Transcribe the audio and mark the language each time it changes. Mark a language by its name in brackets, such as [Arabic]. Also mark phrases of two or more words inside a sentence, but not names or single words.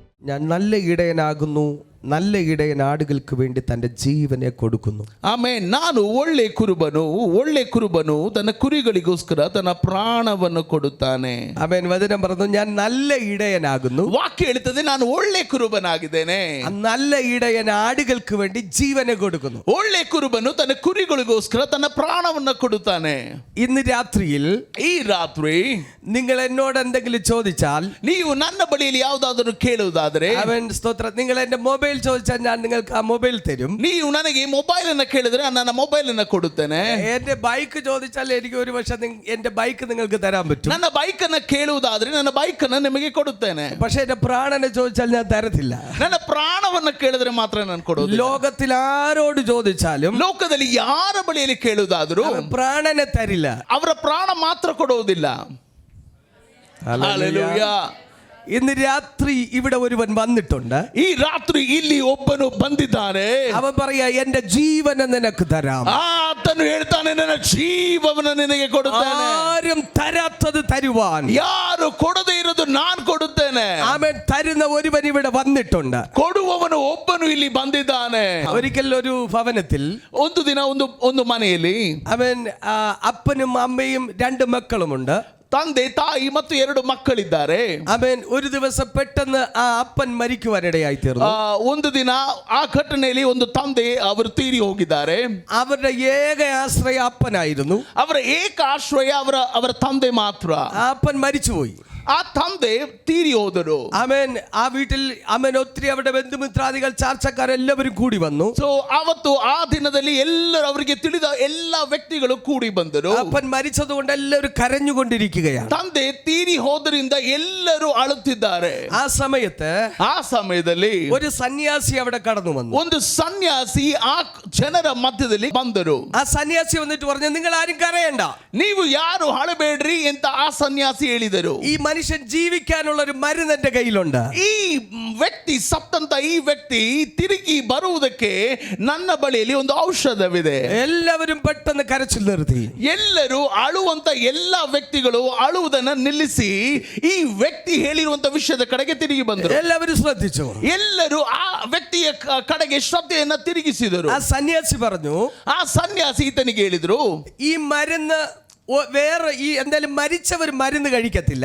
[Malayalam] ഞാൻ നല്ല ഇടയനാകുന്നു, നല്ല ഇടയൻ ആടുകൾക്ക് വേണ്ടി തന്റെ ജീവനെ കൊടുക്കുന്നു. [Kannada] ಆಮೇಲೆ ನಾನು ಒಳ್ಳೆ ಕುರುಬನು ತನ್ನ ಕುರಿಗಳಿಗೋಸ್ಕರ ತನ್ನ ಪ್ರಾಣವನ್ನು ಕೊಡುತ್ತಾನೆ. [Malayalam] ആമേൻ. വചനം പറഞ്ഞു ഞാൻ നല്ല ഇടയനാകുന്നു. [Kannada] ವಾಕ್ಯ ಹೇಳುತ್ತದೆ ನಾನು ಒಳ್ಳೆ ಕುರುಬನಾಗಿದ್ದೇನೆ. [Malayalam] നല്ല ഇടയൻ ആടുകൾക്ക് വേണ്ടി ജീവനെ കൊടുക്കുന്നു. [Kannada] ಒಳ್ಳೆ ಕುರುಬನು ತನ್ನ ಕುರಿಗಳಿಗೋಸ್ಕರ ತನ್ನ ಪ್ರಾಣವನ್ನು ಕೊಡುತ್ತಾನೆ. [Malayalam] ഇന്ന് രാത്രിയിൽ [Kannada] ಈ ರಾತ್ರಿ [Malayalam] നിങ്ങൾ എന്നോട് എന്തെങ്കിലും ചോദിച്ചാൽ, [Kannada] ನೀವು ನನ್ನ ಬಳಿಯಲ್ಲಿ ಯಾವುದಾದರೂ ಕೇಳುವುದಾದರೆ, [Malayalam] അവൻ സ്തോത്രം, നിങ്ങൾ എന്റെ മൊബൈൽ ചോദിച്ചാൽ ഞാൻ നിങ്ങൾക്ക് ആ മൊബൈൽ തരും. [Kannada] ನೀವು ನನಗೆ ಮೊಬೈಲ್ ಅನ್ನು ಕೇಳಿದ್ರೆ ನನ್ನ ಮೊಬೈಲ್ ಅನ್ನು ಕೊಡುತ್ತೇನೆ. [Malayalam] എന്റെ ബൈക്ക് ചോദിച്ചാൽ എനിക്ക് ഒരു പക്ഷേ എന്റെ ബൈക്ക് നിങ്ങൾക്ക് തരാൻ പറ്റും. [Kannada] ನನ್ನ ಬೈಕ್ ಅನ್ನು ಕೇಳುವುದಾದ್ರೆ ನನ್ನ ಬೈಕ್ ಅನ್ನು ನಿಮಗೆ ಕೊಡುತ್ತೇನೆ. [Malayalam] പക്ഷെ എന്റെ പ്രാണനെ ചോദിച്ചാൽ ഞാൻ തരത്തില്ല. [Kannada] ನನ್ನ ಪ್ರಾಣವನ್ನು ಕೇಳಿದ್ರೆ ಮಾತ್ರ ನಾನು ಕೊಡೋದು. [Malayalam] ലോകത്തിൽ ಆರೋಡು ചോദിച്ചാലും, [Kannada] ಲೋಕದಲ್ಲಿ ಯಾರ ಬಳಿಯಲ್ಲಿ ಕೇಳುವುದಾದರೂ [Malayalam] പ്രാണനെ തരില്ല. [Kannada] ಅವರ ಪ್ರಾಣ ಮಾತ್ರ ಕೊಡುವುದಿಲ್ಲ. ಹಲ್ಲೆಲೂಯಾ. [Malayalam] ഇന്ന് രാത്രി ഇവിടെ ഒരുവൻ വന്നിട്ടുണ്ട്. [Kannada] ಈ ರಾತ್ರಿ ಇಲ್ಲಿ ಒಬ್ಬನು ಬಂದಿದ್ದಾನೆ. [Malayalam] അവൻ പറയാ എന്റെ ജീവനെ നിനക്ക് തരാം. [Kannada] ಆತನು ಹೇಳ್ತಾನೆ ನನ್ನ ಜೀವವನ್ನು ನಿನಗೆ ಕೊಡುತ್ತೇನೆ. [Malayalam] ആരും തരാത്തത് തരുവാൻ, [Kannada] ಯಾರು ಕೊಡದೇ ಇರೋದು ನಾನು ಕೊಡುತ್ತೇನೆ. [Malayalam] അവൻ തരുന്ന ഒരുവൻ ഇവിടെ വന്നിട്ടുണ്ട്. [Kannada] ಕೊಡುವವನು ಒಬ್ಬನು ಇಲ್ಲಿ ಬಂದಿದ್ದಾನೆ. [Malayalam] ഒരിക്കൽ ഒരു ഭവനത്തിൽ [Kannada] ಒಂದು ದಿನ ಒಂದು ಮನೆಯಲ್ಲಿ [Malayalam] അവൻ അപ്പനും അമ്മയും രണ്ട് മക്കളുമുണ്ട്. [Kannada] ತಂದೆ ತಾಯಿ ಮತ್ತು 2 ಮಕ್ಕಳಿದ್ದಾರೆ. [Malayalam] അവൻ ഒരു ദിവസം പെട്ടെന്ന് ആ അപ്പൻ മരിക്കുവാനിടയായി തീർന്നു. [Kannada] ಒಂದು ದಿನ ಆ ಘಟನೆಯಲ್ಲಿ ಒಂದು ತಂದೆ ಅವರು ತೀರಿ ಹೋಗಿದ್ದಾರೆ. [Malayalam] അവരുടെ ഏക ആശ്രയ അപ്പനായിരുന്നു. [Kannada] ಅವರ ಏಕ ಆಶ್ರಯ ಅವರ ತಂದೆ ಮಾತ್ರ. [Malayalam] ആ അപ്പൻ മരിച്ചുപോയി. [Kannada] ಆ ತಂದೆ ತೀರಿ ಹೋದರು. [Malayalam] അവൻ ആ വീട്ടിൽ അവൻ ഒത്തിരി അവരുടെ ബന്ധുമിത്രാദികൾ ചാർച്ചക്കാരെല്ലാവരും കൂടി വന്നു. [Kannada] ಸೊ ಅವತ್ತು ಆ ದಿನದಲ್ಲಿ ಎಲ್ಲರೂ ಅವರಿಗೆ ತಿಳಿದ ಎಲ್ಲ ವ್ಯಕ್ತಿಗಳು ಕೂಡಿ ಬಂದರು. [Malayalam] അപ്പൻ മരിച്ചതുകൊണ്ട് എല്ലാവരും കരഞ്ഞുകൊണ്ടിരിക്കുകയാണ്. [Kannada] ತಂದೆ ತೀರಿ ಹೋದ್ರಿಂದ ಎಲ್ಲರೂ ಅಳುತ್ತಿದ್ದಾರೆ. [Malayalam] ആ [Kannada] ಸಮಯದಲ್ಲಿ [Malayalam] ഒരു സന്യാസി അവിടെ കടന്നു വന്നു. [Kannada] ಒಂದು ಸನ್ಯಾಸಿ ಆ ಜನರ ಮಧ್ಯದಲ್ಲಿ ಬಂದರು. [Malayalam] ആ സന്യാസി വന്നിട്ട് പറഞ്ഞു, നിങ്ങൾ ആരും കരയണ്ട, [Kannada] ನೀವು ಯಾರು ಅಳಬೇಡ್ರಿ ಅಂತ ಆ ಸನ್ಯಾಸಿ ಹೇಳಿದರು. [Malayalam] ഈ മനുഷ്യൻ ജീവിക്കാനുള്ള ഒരു മരുന്ന് എന്റെ കയ്യിലുണ്ട്. [Kannada] ಈ ವ್ಯಕ್ತಿ ಸತ್ತಂತ ಈ ವ್ಯಕ್ತಿ ತಿರುಗಿ ಬರುವುದಕ್ಕೆ ನನ್ನ ಬಳಿಯಲ್ಲಿ ಒಂದು ಔಷಧವಿದೆ. [Malayalam] എല്ലാവരും പെട്ടെന്ന് കരച്ചിൽ നിർത്തി. [Kannada] ಎಲ್ಲರೂ ಅಳುವಂತ ಎಲ್ಲ ವ್ಯಕ್ತಿಗಳು ಅಳುವುದನ್ನು ನಿಲ್ಲಿಸಿ ಈ ವ್ಯಕ್ತಿ ಹೇಳಿರುವಂತ ವಿಷಯದ ಕಡೆಗೆ ತಿರುಗಿ ಬಂದರು. [Malayalam] എല്ലാവരും ശ്രദ്ധിച്ചു. [Kannada] ಎಲ್ಲರೂ ಆ ವ್ಯಕ್ತಿಯ ಕಡೆಗೆ ಶ್ರದ್ಧೆಯನ್ನ ತಿರುಗಿಸಿದರು. [Malayalam] ആ സന്യാസി പറഞ്ഞു, [Kannada] ಆ ಸನ್ಯಾಸಿ ಈತನಿಗೆ ಹೇಳಿದ್ರು, [Malayalam] ഈ മരുന്ന് വേറെ ഈ എന്തായാലും മരിച്ചവർ മരുന്ന് കഴിക്കത്തില്ല.